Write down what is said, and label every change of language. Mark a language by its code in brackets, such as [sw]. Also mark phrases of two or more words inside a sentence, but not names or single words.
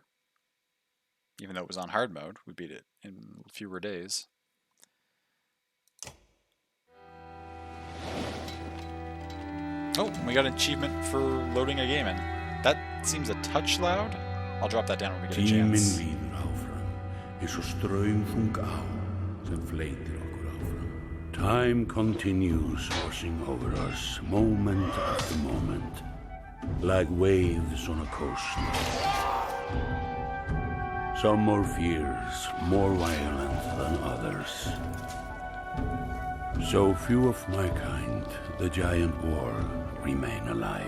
[en] Even though it was on hard mode, we beat it in fewer days. Oh, we got an achievement for loading a game in. That seems a touch loud. I'll drop that down when we get a chance. [is] Tíminn líður áfram, eins og straumþung á sem fleytir okkur áfram. [en] Time continues washing over us, moment after moment, like waves on a coast. Some more fierce, more violent than others. So few of my kind, the giant war, remain alive.